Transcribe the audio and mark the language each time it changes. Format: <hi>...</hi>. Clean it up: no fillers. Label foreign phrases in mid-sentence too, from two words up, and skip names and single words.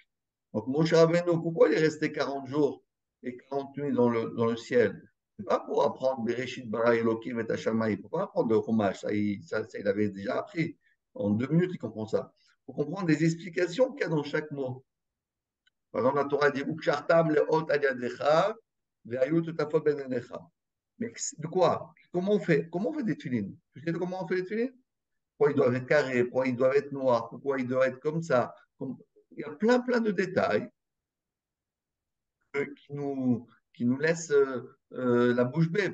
<fr>Donc, Moshe Rabbeinu, pourquoi il est resté 40 jours et 40 nuits dans le ciel? Ce n'est pas pour apprendre</fr> <he>בראשית ברא אלוקים את השמים.</he> <fr>Il ne faut pas apprendre le Chumash. Ça, il avait déjà appris. En 2 minutes, il comprend ça. Il faut comprendre les explications qu'il y a dans chaque mot. Par exemple, la Torah dit</fr> <he>וקשרתם לאות על ידך והיו לטטפת בין עיניך.</he> <fr>Mais de quoi? Comment on fait des filines? Tu sais comment on fait des filines? Pourquoi ils doivent être carrés? Pourquoi ils doivent être noirs? Pourquoi ils doivent être comme ça? Il y a plein de détails qui qui nous laissent la bouche bée.</fr>